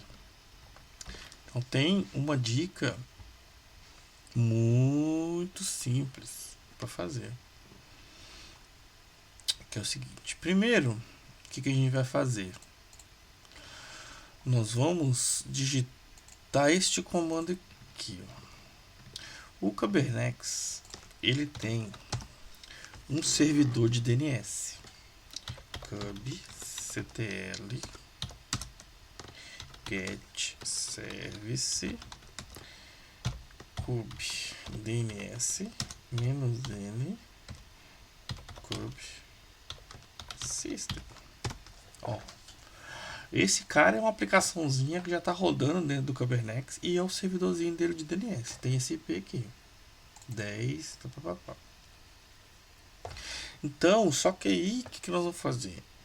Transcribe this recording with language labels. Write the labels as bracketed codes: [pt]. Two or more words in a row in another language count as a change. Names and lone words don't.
[pt] Então, tem uma dica muito simples para fazer, que é o seguinte. Primeiro, o que a gente vai fazer? Nós vamos digitar este comando aqui, ó. O Kubernetes, ele tem um servidor de DNS, [en] kubectl get service kube DNS -n kube system. [pt] Ó, esse cara é uma aplicaçãozinha que já está rodando dentro do Kubernetes e é o servidorzinho dele de DNS. Tem esse IP aqui, 10. Então, só que aí o que nós vamos fazer?